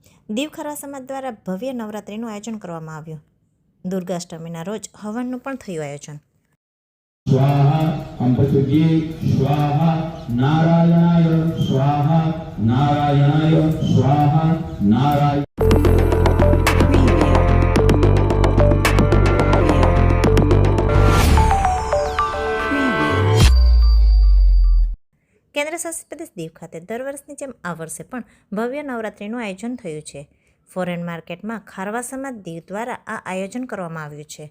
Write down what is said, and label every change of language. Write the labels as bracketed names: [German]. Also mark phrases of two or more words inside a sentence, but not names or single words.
[Gujarati] દીવ ખારવા સમાજ દ્વારા ભવ્ય નવરાત્રિનું આયોજન કરવામાં આવ્યું. દુર્ગાષ્ટમીના રોજ હવનનું પણ થયું આયોજન. [Sanskrit] स्वाहा अंबसुजी स्वाहा नारायणाय स्वाहा नारायणाय स्वाहा नारायण [Gujarati] કેન્દ્ર શાસિત પ્રદેશ દીવ ખાતે દર વર્ષની જેમ આ વર્ષે પણ ભવ્ય નવરાત્રિનું આયોજન થયું છે. ફોરેન માર્કેટમાં ખારવા સમાજ દીવ દ્વારા આ આયોજન કરવામાં આવ્યું છે.